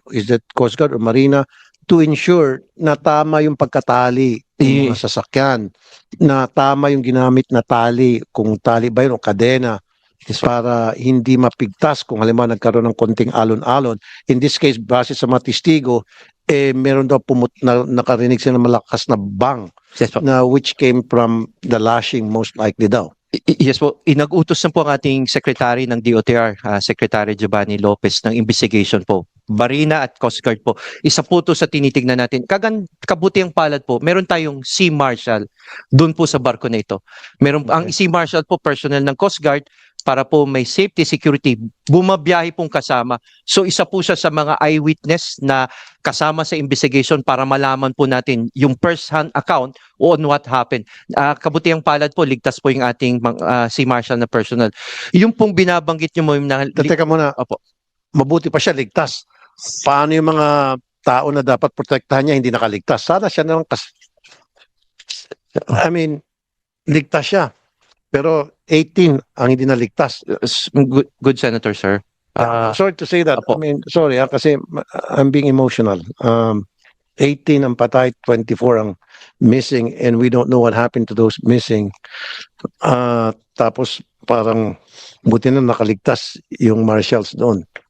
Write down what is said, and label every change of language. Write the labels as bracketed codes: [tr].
[en] Is that Coast Guard or Marina to ensure [tl] na tama yung pagkatali ng mga sasakyan, na tama yung ginamit na tali, kung tali ba yun o kadena, para hindi mapigtas kung halimbawa nagkaroon ng konting alon-alon. In this case, base sa mga testigo, meron daw nakarinig sila ng malakas na bang Yes po. [en] na which came from the lashing most likely daw. [tl] Yes po, inag-utos na po ang ating Secretary ng DOTR, Secretary Giovanni Lopez ng investigation po. Marina at Coast Guard po. Isa po to sa tinitignan natin. Kabutiang palad po, meron tayong Sea Marshal doon po sa barko na ito. Ang Sea Marshal po, personnel ng Coast Guard, para po may safety, security, bumabiyahe pong kasama. So isa po siya sa mga eyewitness na kasama sa investigation para malaman po natin yung first-hand account [en] on what happened. [tl] Kabutiang palad po, ligtas po yung ating Sea Marshal na personnel. Yung pong binabanggit nyo mo yung Teka muna, Opo. mabuti pa siya ligtas. Paano yung mga tao na dapat protektahan niya hindi nakaligtas? Sana siya naman ligtas siya. Pero 18 ang hindi naligtas. [en] Good Senator, sir. Sorry to say that. [tl] Apo. [en] Sorry kasi I'm being emotional. [tl] 18 ang patay, 24 ang missing, [en] and we don't know what happened to those missing. [tl] Tapos parang buti na nakaligtas yung marshals doon.